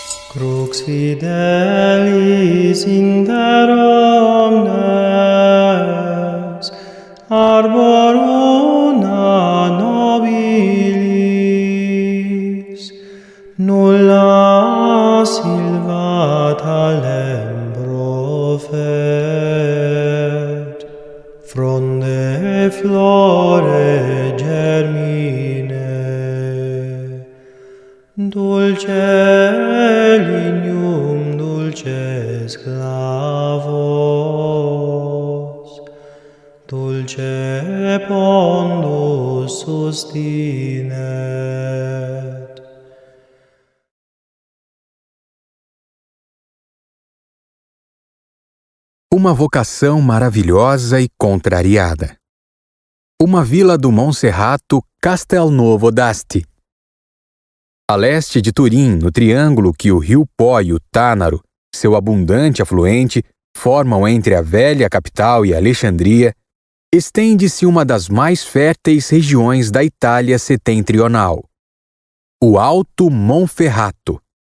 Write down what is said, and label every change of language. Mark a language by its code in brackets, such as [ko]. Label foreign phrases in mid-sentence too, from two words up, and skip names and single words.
[la] Crux fidelis inter omnes, arbor una nobilis, nulla silvata lembro fet, fronde flore germine, dulce lignum dulces clavos, dulce pondus sustinet. [pt] Uma vocação maravilhosa e contrariada. Uma vila do Monserrato, Castelnuovo d'Asti. A leste de Turim, no triângulo que o rio Pó e o Tânaro, seu abundante afluente, formam entre a velha capital e Alexandria, estende-se uma das mais férteis regiões da Itália setentrional, o Alto Monferrato.